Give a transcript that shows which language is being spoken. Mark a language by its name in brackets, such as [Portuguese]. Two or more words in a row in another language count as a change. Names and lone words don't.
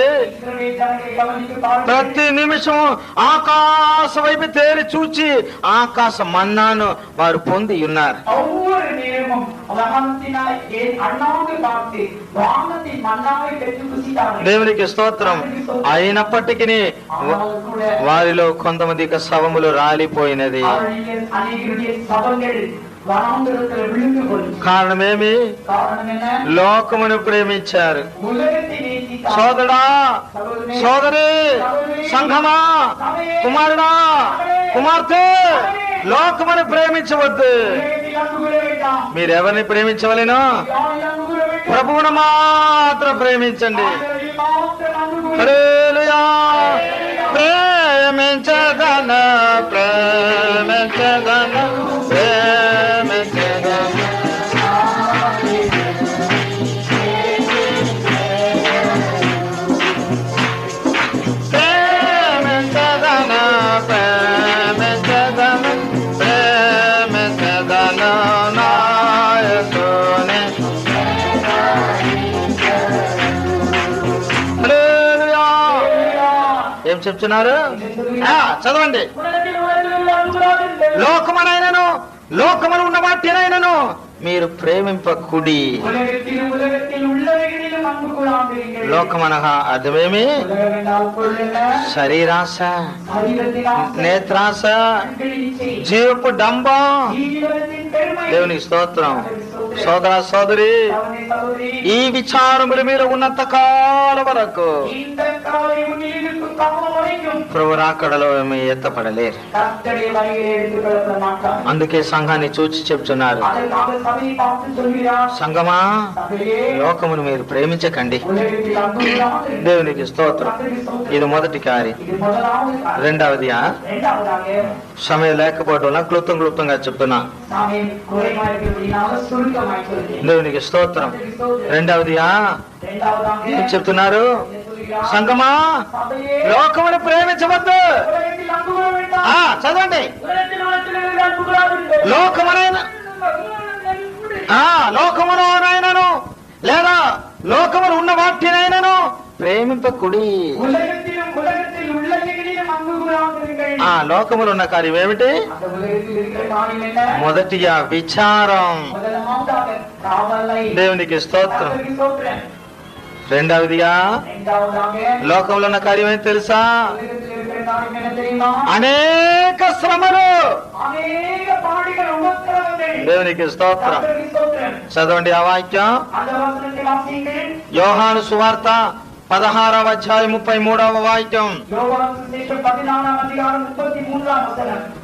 [Tamil] இஸ்ரவேல் ஜனங்களை கவனித்து பாருங்கள். [Telugu] ప్రతి నిమిషం ఆకాశ వైపు తేలి చూచి ఆకాశ మన్నాను వారు పొంది ఉన్నారు. [Tamil] ஒவ்வொரு நேரமும் வானத்தினால் அண்ணாந்து பார்த்து வானத்தின் மன்னாவை பெற்று புசித்தார்கள். [Telugu] దేవునికి స్తోత్రం. అయినప్పటికీ [Tamil] ஆனால் கூட [Telugu] వారిలో కొంతమంది శవములు రాలిపోయినది. [Tamil] அவர்களில் அநேகருடைய சபங்கள் வனாந்தரத்தில் விழுந்து போயிற்று. [Telugu] కారణమేమి? [Tamil] காரணம் என்ன? [Telugu] లోకమును ప్రేమించారు. [Tamil] உலகத்தை நேசித்தார்கள். [Telugu] సోదరా సోదరి, సంఘమా, కుమారుడా, కుమార్తె, లోకమును ప్రేమించవద్దు. [Tamil] உலகத்தில் அன்பு கூற வேண்டாம். [Telugu] మీరెవరిని ప్రేమించవలెను? [Tamil] யாரை అன்பు கூற வேண்டும்? [Telugu] ప్రభువును మాత్రం ప్రేమించండి. [Tamil] அவரை மாத்திரம் அன்பு கூற [Telugu] హల్లెలూయా. ప్రేమించదను, ప్రేమించదను, ప్రేమించదను. ప్రేమించదను, ప్రేమించదను, ప్రేమించదను నా యేసుని. హల్లెలూయా. ఏం చెప్తున్నారు? చదవండి. [Tamil] உலகத்தில் அன்பு கூறாதீர்கள். [Telugu] లోకమనైనను లోకమును ఉన్న వాటినైనను మీరు ప్రేమింపకుడి. [Tamil] உலகத்தில் உள்ளவைகளிலும் அன்பு கூறாதீர்கள். [Telugu] లోకమనగా అర్థమేమి? [Tamil] உலகம் என்றால் பொருள் என்ன? [Telugu] శరీరాశ, [Tamil] சரீரத்தின் ஆசை, [Telugu] నేత్రాశ, [Tamil] கண்களின் இச்சை, [Telugu] జీవపు డంబం. [Tamil] ஜீவனத்தின் பெருமை. [Telugu] దేవునికి స్తోత్రం. సోదర సోదరి, [Tamil] சகோதரி, சகோதரி, [Telugu] ఈ విచారముల మీద ఉన్నంత కాలం వరకు [Tamil] இந்த காலை உன்னில் இருக்கும் காலம் வரைக்கும் [Telugu] ప్రభు రాకడలో ఏమీ ఎత్తపడలేరు. [Tamil] கர்த்தருடைய வருகையை எடுத்துக் கொள்ளப்பட மாட்டார். [Telugu] అందుకే సంఘాన్ని చూచి చెప్తున్నారు, [Tamil] அதற்காக சபையை பார்த்து சொல்கிறார், [Telugu] సంఘమా, [Tamil] சபையே, [Telugu] లోకమును మీరు ప్రేమించకండి. [Tamil] உலகத்தில் அன்பு கூறாதீர்கள். [Telugu] దేవునికి స్తోత్రం. [Tamil] கர்த்தருக்கு ஸ்தோத்திரம். [Telugu] ఇది మొదటి కార్యం. [Tamil] இது முதலாவது காரியம். [Telugu] రెండవది [Tamil] இரண்டாவதாக [Telugu] సమయం లేకపోవడం వల్ల క్లుప్తంగా చెప్తున్నా. [Tamil] நாமே குறைவாக இருக்கிறபடினால சுருக்கமாய் சொல்கிறேன். [Telugu] దేవునికి స్తోత్రం. [Tamil] கர்த்தருக்கு ஸ்தோத்திரம். [Telugu] రెండవది [Tamil] இரண்டாவதாக [Telugu] ఏం చెప్తున్నారు? [Tamil] சொல்கிறார், [Telugu] సంఘమా, [Tamil] சபையே, [Telugu] లోకమును ప్రేమించవద్దు. [Tamil] உலகத்தில் அன்பு கூற வேண்டாம். [Telugu] చదవండి. [Tamil] உலகத்தில் அன்பு கூறாதீர்கள். [Telugu] లోకమునైన లోకమునైనను లేదా లోకమును ఉన్న వాటినైనను ప్రేమింపకుడి. [Tamil] உலகத்தில் உள்ளவைகளிலும் அன்பு கூறாதீர்கள். [Telugu] లోకములు ఉన్న కార్యం ఏమిటి? [Tamil] அந்த உலகத்தில் இருக்கிற காரியம் என்ன? [Telugu] మొదటిగా విచారం. [Tamil] முதலாவதாக காவலை. [Telugu] దేవునికి స్తోత్రం. [Tamil] கர்த்தருக்கு ஸ்தோத்திரம். [Telugu] రెండవదిగా [Tamil] இரண்டாவதாக [Telugu] లోకంలో ఉన్న కార్యం ఏంటి తెలుసా? [Tamil] உலகத்தில் இருக்கிற காரியம் என்ன தெரியுமா? [Telugu] అనేక శ్రమలు. [Tamil] அநேக பாடுகள், உபத்திரவங்கள். [Telugu] దేవునికి స్తోత్రం. [Tamil] கர்த்தருக்கு ஸ்தோத்திரம். [Telugu] చదవండి ఆ వాక్యం. [Tamil] அந்த வசனத்தை வாசியுங்கள். [Telugu] యోహాను సువార్త 16వ అధ్యాయం 33వ వాక్యం. [Tamil] யோவான் சுவிசேஷம் 14ஆம் அதிகாரம் 33ஆம் வசனம்.